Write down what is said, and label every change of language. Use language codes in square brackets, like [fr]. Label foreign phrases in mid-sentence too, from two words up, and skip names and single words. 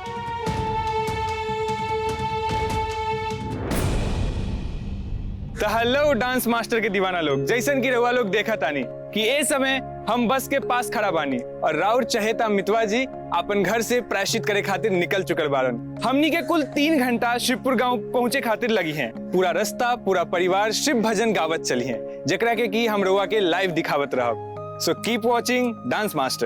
[bho] तो हेलो डांस मास्टर के दीवाना लोग, जैसन की रहुआ लोग देखा तानी कि ए समय हम बस के पास खड़ा बानी और राउर चहेता मितवा जी अपन घर से प्रायश्चित करे खातिर निकल चुकल बारन। हमनी के कुल 3 घंटा शिवपुर गांव पहुंचे खातिर लगी हैं। पूरा रास्ता पूरा परिवार शिव भजन गावत चली हैं, जेकरा के की हम रहुआ के लाइव दिखावत रहब। [en] so keep watching dance master.